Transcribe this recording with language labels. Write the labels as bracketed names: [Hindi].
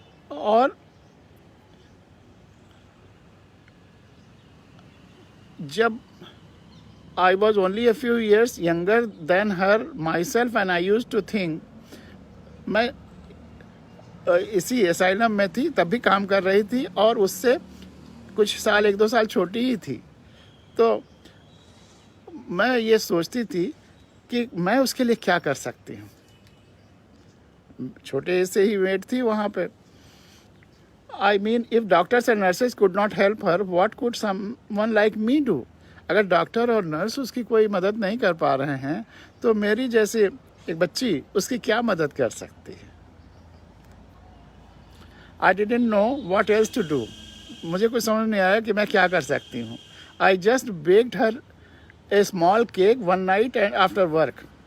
[Hindi] और जब [English] I was only a few years younger than her myself and I used to think, [Hindi] मैं इसी asylum में थी, तब भी काम कर रही थी और उससे कुछ साल, 1-2 साल छोटी ही थी। तो मैं ये सोचती थी कि मैं उसके लिए क्या कर सकती हूँ। छोटे से ही वेट थी वहाँ पे। [English] I mean, if doctors and nurses could not help her, what could someone like me do? [Hindi] अगर डॉक्टर और नर्स उसकी कोई मदद नहीं कर पा रहे हैं, तो मेरी जैसे एक बच्ची उसकी क्या मदद कर सकती है। [English] I didn't know what else to do. [Hindi] मुझे कुछ समझ नहीं आया कि मैं क्या कर सकती हूँ. [English] I just baked her a small cake one night and after work.